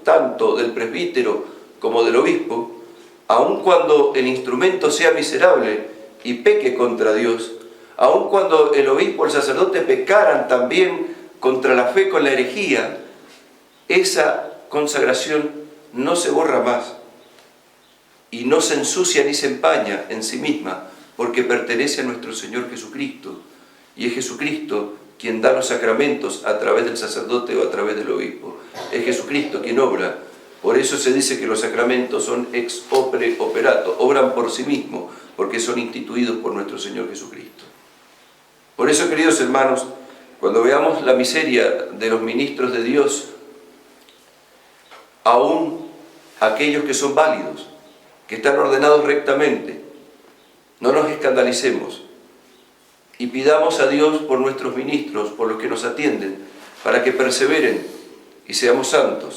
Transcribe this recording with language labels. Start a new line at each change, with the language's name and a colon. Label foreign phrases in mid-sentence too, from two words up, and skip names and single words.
Spanish: tanto del presbítero como del obispo, aun cuando el instrumento sea miserable y peque contra Dios, aun cuando el obispo o el sacerdote pecaran también contra la fe con la herejía, esa consagración no se borra más y no se ensucia ni se empaña en sí misma, porque pertenece a nuestro Señor Jesucristo, y es Jesucristo quien da los sacramentos a través del sacerdote o a través del obispo. Es Jesucristo quien obra. Por eso se dice que los sacramentos son
Latin: ex opere operato,
Spanish: obran por sí mismos, porque son instituidos por nuestro Señor Jesucristo. Por eso, queridos hermanos, cuando veamos la miseria de los ministros de Dios, aún aquellos que son válidos, que están ordenados rectamente, no nos escandalicemos y pidamos a Dios por nuestros ministros, por los que nos atienden, para que perseveren y seamos santos.